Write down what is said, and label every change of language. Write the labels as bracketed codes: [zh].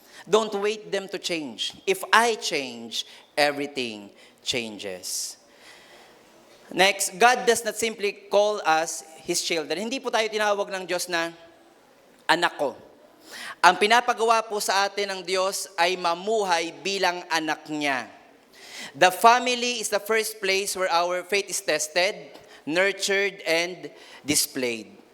[en] Don't wait them to change. If I change, everything changes. Next, God does not simply call us His children. [tl] Hindi po tayo tinawag ng Diyos na anak ko. Ang pinapagawa po sa atin ng Diyos ay mamuhay bilang anak niya. [en] The family is the first place where our faith is tested, nurtured, and displayed.